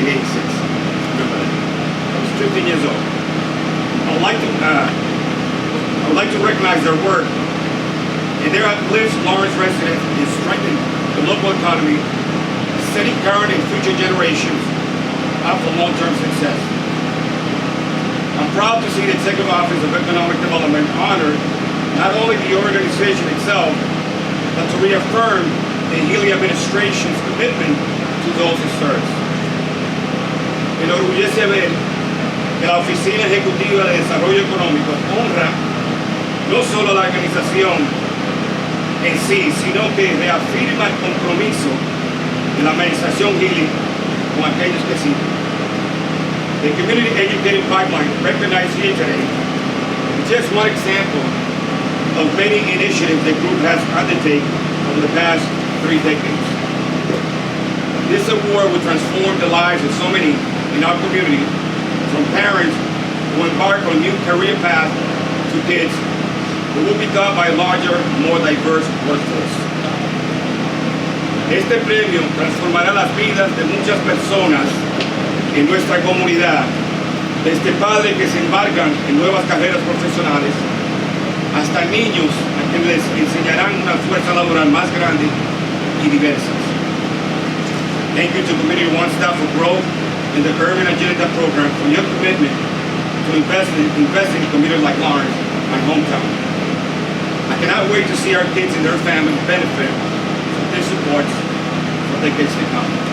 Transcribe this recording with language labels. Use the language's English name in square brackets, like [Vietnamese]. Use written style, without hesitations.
[English] Remember that. I was 15 years old. I would like to recognize their work and their uplifts Lawrence residents and strengthen the local economy, setting current and future generations up for long-term success. I'm proud to see the Executive Office of Economic Development honor not only the organization itself, but to reaffirm the Healy administration's commitment to those it serves. [Spanish] Me enorgullece ver que la Oficina Ejecutiva de Desarrollo Económico honra no solo la organización en sí, sino que reafirma el compromiso de la administración Healy con aquellos que sirven. [English] The Community Educating Pipeline recognized here today is just one example of many initiatives the group has undertaken over the past 3 decades. This award will transform the lives of so many in our community, from parents who embark on new career paths to kids who will be taught by a larger, more diverse workforce. [Spanish] Este premio transformará las vidas de muchas personas en nuestra comunidad, desde padres que se embarcan en nuevas carreras profesionales, hasta niños a quienes les enseñarán una fuerza laboral más grande y diversa. [English] Thank you to Community One Stop for Growth and the Urban Agenda Program for your commitment to invest in communities like Lawrence, my hometown. I cannot wait to see our kids and their families benefit from this support for decades to come.